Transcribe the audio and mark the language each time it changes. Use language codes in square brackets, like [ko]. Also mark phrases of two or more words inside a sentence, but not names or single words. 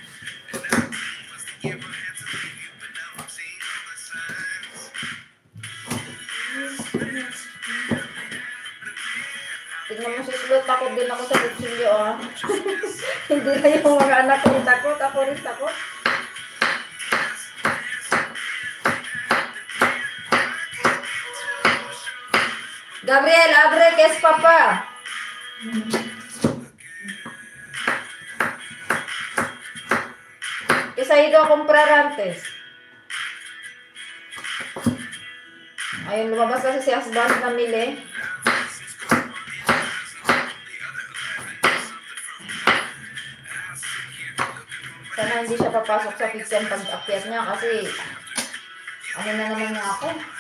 [tl] Tignan mo sislo, takot din ako sa kutsilyo Hindi na yung mga anak ko takot, ako rin takot. Gabriel, [es] abre, que es papá. Que se ha ido a comprar antes. [tl] Ayun, lumabas kasi si husband namili. Sana hindi siya papasok sa kitchen pag-akyat niya kasi na naman niya ako.